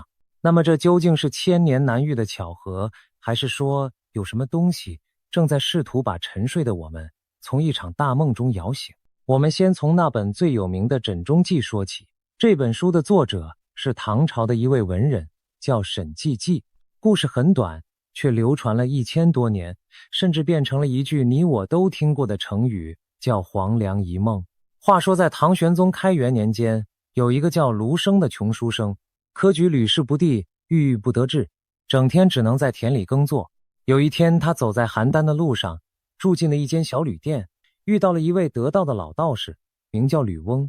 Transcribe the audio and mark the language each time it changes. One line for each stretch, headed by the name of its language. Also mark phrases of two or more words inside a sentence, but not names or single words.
Chinese: 那麼這究竟是千年難遇的巧合，還是說有什麼東西正在試圖把沉睡的我們從一場大夢中搖醒？我們先從那本最有名的《枕中記》說起。這本書的作者是唐朝的一位文人，叫沈季季。故事很短，卻流傳了1000多年，甚至變成了一句你我都聽過的成語，叫黃粱一夢。話說在唐玄宗開元年間，有一個叫盧生的窮書生，科舉屢試不第，鬱鬱不得志，整天只能在田裡耕作。有一天，他走在邯鄲的路上，住進了一間小旅店，遇到了一位得道的老道士，名叫呂翁。